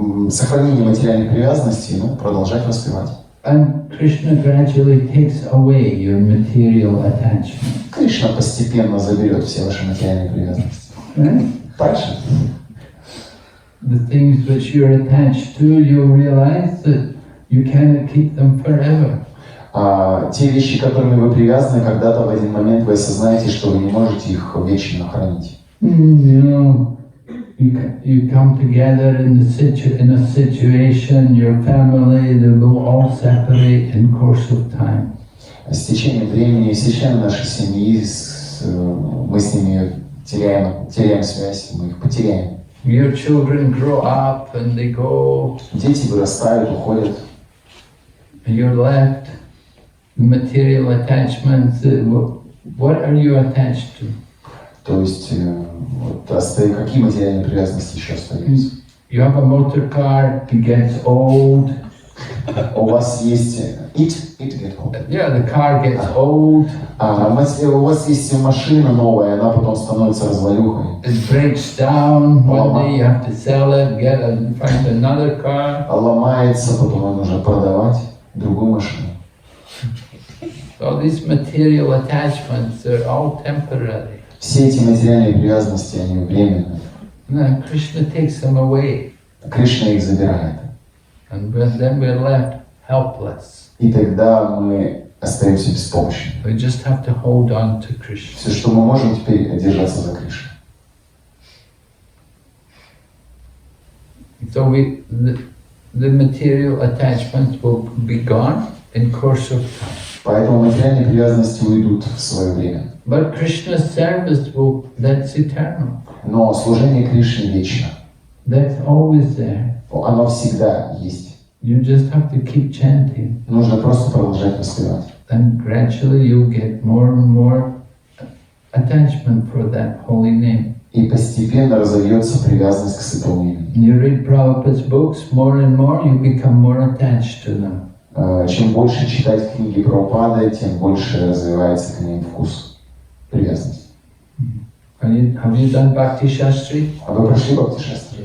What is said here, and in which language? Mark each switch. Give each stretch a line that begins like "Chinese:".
Russian: Сохранение материальной привязанности, продолжать воспевать.
English: And Krishna gradually takes away your material attachment.
Russian: Кришна постепенно заберет все ваши материальные привязанности.
English: Right?
Russian: Дальше.
English: The things which you're attached to, you'll realize that you cannot keep them forever.
Russian: Те вещи, которыми вы привязаны, когда-то в один момент вы осознаете, что вы не можете их вечно хранить.
English: You know, you come together in a situation, your family, they will all separate in course of time.
Russian: С течением времени все члены нашей семьи, мы с ними теряем связь, мы их потеряем.
English: Your children grow up and they go.
Russian: Дети вырастают, уходят.
English: You're left. Material attachments. What are you attached to?
Russian: То есть, какие материальные привязанности еще остаются?
English: You have a motor car, it gets old.
Russian: У вас есть
English: it get old. Yeah, the car gets old.
Russian: У вас есть машина новая, она потом становится развалюхой.
English: It breaks down. One day you have to sell it, find another car.
Russian: Ломается, потом нужно продавать другую машину.
English: So these material attachments are all temporary.
Russian: Все эти материальные привязанности, они временные.
English: And Krishna takes them away.
Russian: Кришна их забирает.
English: And then we're left helpless.
Russian: И тогда мы остаемся беспомощными.
English: We just have to hold on to Krishna.
Russian: Все, что мы можем теперь, держаться за Кришну.
English: So the material attachments will be gone in course of time.
Russian: Поэтому материальные привязанности уйдут в свое время.
English: But Krishna's service that's eternal.
Russian: Но служение Кришне вечно.
English: That's always there.
Russian: Оно всегда есть.
English: You just have to keep chanting.
Russian: Нужно просто продолжать воспевать.
English: And gradually you'll get more and more attachment for that holy name.
Russian: И постепенно разовьется привязанность к святому имени.
English: You read Prabhupada's books more and more, you become more attached to them.
Russian: Чем больше читать книги Прабхупады, тем больше развивается к ним вкус привязанности.
English: Have you done Bhakti Shastri?
Russian: А вы прошли Бхакти Шастру?